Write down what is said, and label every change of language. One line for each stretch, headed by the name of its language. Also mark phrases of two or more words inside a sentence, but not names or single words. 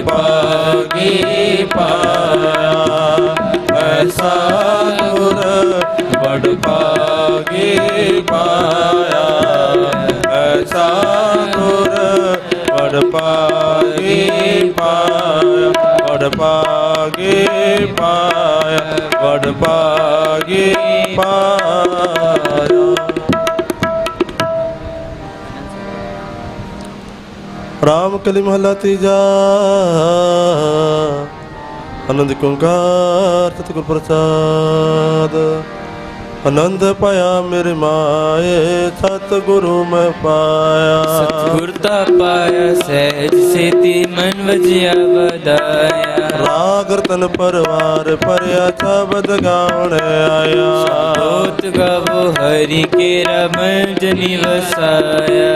Punjabi: ਭਾਗੀ ਪਾਇਆ, ਐਸਾ ਗੁਰ ਬਡ ਭਾਗੀ ਪਾਇਆ, ਐਸਾ ਗੁਰ ਬਡ ਭਾਗੀ ਪਾਇਆ, ਬਡ ਭਾਗੀ ਪਾਇਆ, ਬਡ ਭਾਗੀ ਪਾਇਆ। ਰਾਮ ਕਲੀ ਮਹਲਾ ਤੀਜਾ। ਆਨੰਦ ਕੁੰਕਾਰ ਸਤਗੁਰ ਪ੍ਰਸਾਦ। ਆਨੰਦ ਪਾਇਆ ਮੇਰੇ ਮਾਏ ਸਤਿਗੁਰੂ ਮੈਂ ਪਾਇਆ ਸਤਿਗੁਰ ਦਾ ਪਾਇਆ ਸਹਿਜ ਸੇਤੀ ਮਨ ਵਜਿਆ ਵਧਾਇਆ ਰਾਗ ਰਤਨ ਪਰਵਾਰ ਭਰਿਆ ਸ਼ਬਦ ਗਾਉਣ ਆਇਆ ਬੋਤ ਗਾਵੋ ਹਰੀ ਕੇ ਰਮਨ ਜਨੀ ਵਸਾਇਆ